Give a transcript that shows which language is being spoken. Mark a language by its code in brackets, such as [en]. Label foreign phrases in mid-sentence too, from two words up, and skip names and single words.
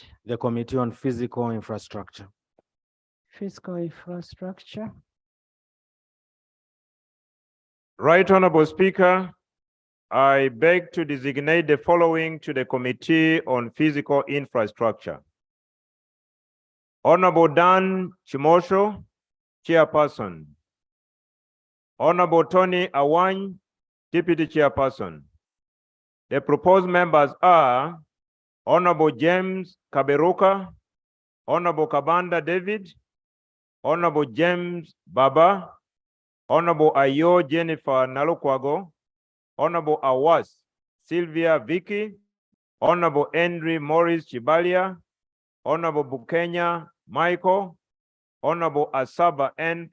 [en] The Committee on Physical Infrastructure. Fiscal infrastructure. Right Honorable Speaker, I beg to designate the following to the Committee on Physical Infrastructure. Honorable Dan Chimosho, Chairperson. Honorable Tony Awany, Deputy Chairperson. The proposed members are Honorable James Kaberuka, Honorable Kabanda David, Honorable James Baba, Honorable Ayo Jennifer Nalukwago, Honorable Awas Sylvia Vicky, Honorable Henry Morris Chibalia, Honorable Bukenya Michael, Honorable Asaba N.